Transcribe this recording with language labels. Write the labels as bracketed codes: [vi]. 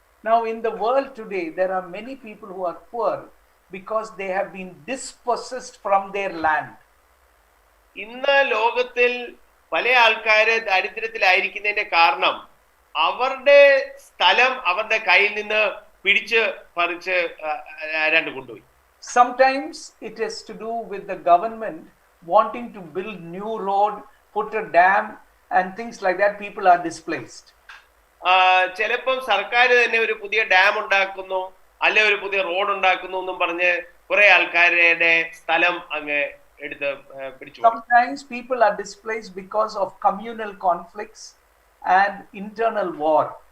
[en] Now in the world today, there are many people who are poor because they have been dispossessed from their land. [ml] ഇന്ന് ലോകത്തിൽ പല ആൾക്കാര് ദാരിദ്ര്യത്തിലായിരിക്കുന്നതിന്റെ കാരണം അവരുടെ സ്ഥലം അവരുടെ കയ്യിൽ നിന്ന് പിടിച്ച് പറിച്ച് ആരാണ്ട് കൊണ്ടുപോയി. [en] Sometimes it is to do with the government wanting to build new road, put a dam and things like that. People are displaced. [ml] ചിലപ്പം സർക്കാർ തന്നെ ഒരു പുതിയ ഡാം ഉണ്ടാക്കുന്നു, അല്ലെ ഒരു പുതിയ റോഡ് ഉണ്ടാക്കുന്നു എന്നും പറഞ്ഞ് കുറെ ആൾക്കാരുടെ സ്ഥലം അങ്ങ് എടുത്ത് പിടിച്ചു. [en] Sometimes people are displaced because of communal conflicts and internal war.